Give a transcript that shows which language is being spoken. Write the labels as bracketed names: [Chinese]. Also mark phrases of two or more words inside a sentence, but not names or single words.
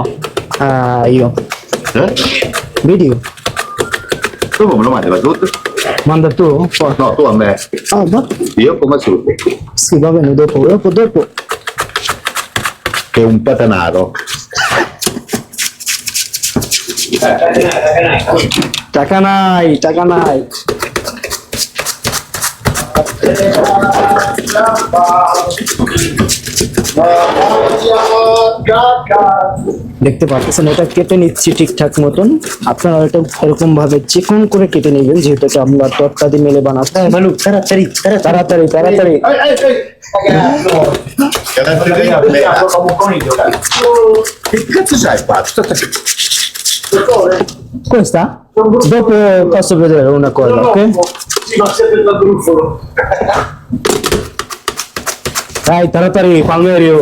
[Italian] Io Eh? video Dopo me lo mandi Massoud? manda tu? Poi. No, tu a me. Ah, va. Io con Massoud. Sì, va bene, dopo. Che è un patanaro. [Bangla] টাকা নাই। দেখতে পাচ্ছেন এটা কেটে নিচ্ছি ঠিকঠাক মতন। আপনারা এটা এরকম ভাবে চিকন করে কেটে নেবেন, যেহেতু এটা আমরা তরকা দিয়ে মেলে বানাচ্ছি। ভালো তাড়াতাড়ি। [Italian] Che cazzo c'hai qua? Questa? Dopo posso vedere una cosa, ok? Ma sempre da gruffolo. Dai, taratari, Palmerio.